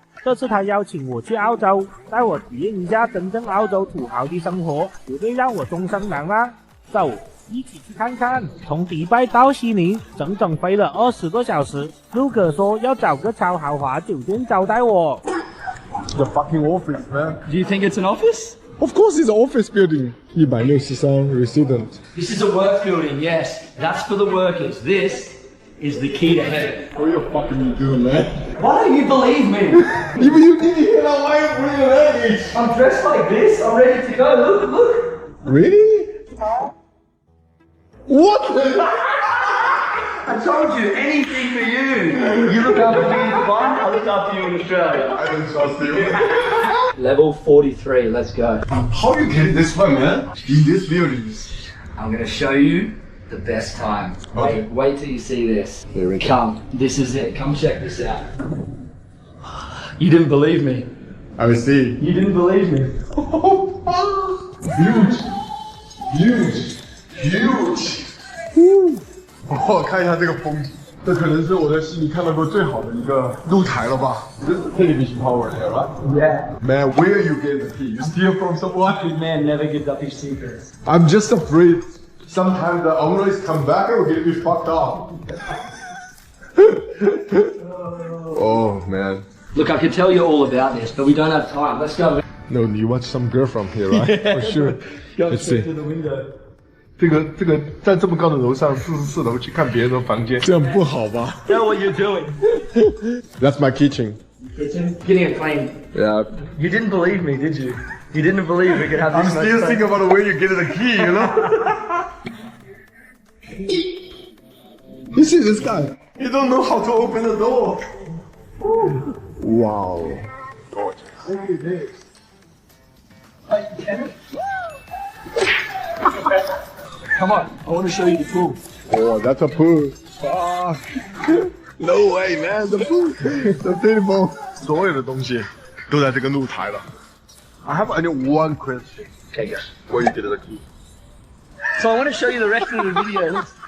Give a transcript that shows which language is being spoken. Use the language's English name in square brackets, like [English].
[Chinese] 这次他邀请我去澳洲，带我体验一下真正澳洲土豪的生活，绝对让我终生难忘。走，一起去看看。从迪拜到悉尼，整整飞了20个小时。 Luke 说要找个超豪华酒店招待我。 [English] The fucking office, man. Do you think it's an office? Of course it's an office building. 163 resident. This is a work building, yes. That's for the workers. This is the key to heaven. What are you fucking doing, man? Why don't you believe me? You didn't hear that wire for your luggage. I'm dressed like this. I'm ready to go. Look, look. Really? What the? I told you, anything for you. You look after me in Dubai, I look after you in Australia. I don't trust you. Level 43, let's go. How you get this one, man? In these buildings. I'm gonna show you the best time. Okay. Wait till you see this. Here we go. Come, this is it. Come check this out. You didn't believe me. I will see. You didn't believe me. Huge. Huge. Huge. [Chinese] 我看一下这个风景，这可能是我在悉尼看到过最好的一个露台了吧 ？ [English] This is television tower there, right? Yeah. Man, where you get the key? You steal from someone? Good man never gives up his secrets. I'm just afraid. Sometimes the owners come back and we're gonna be fucked up. Oh man. Look, I could tell you all about this, but we don't have time. Let's go. No, you watch some girl from here, right? For sure. Go Let's straight see. to the window. [Chinese] 这个在这么高的楼上44楼去看别人的房间，这样不好吧 [English] Know what you're doing. ？That's my kitchen. Kitchen, getting it clean. Yeah. You didn't believe me, did you? You didn't believe we could have I'm this still thinking about the way you get the key, you know? You see this guy? He don't know how to open the door. Wow. Gorgeous. Look at this. Come on, I want to show you the pool. Oh, that's a pool. Fuck. No way, man. The pool. The beautiful. [Chinese] 所有的东西都在这个露台了。 [English] I have only one question. Okay, go. Where you get the key? So I want to show you the rest of the video.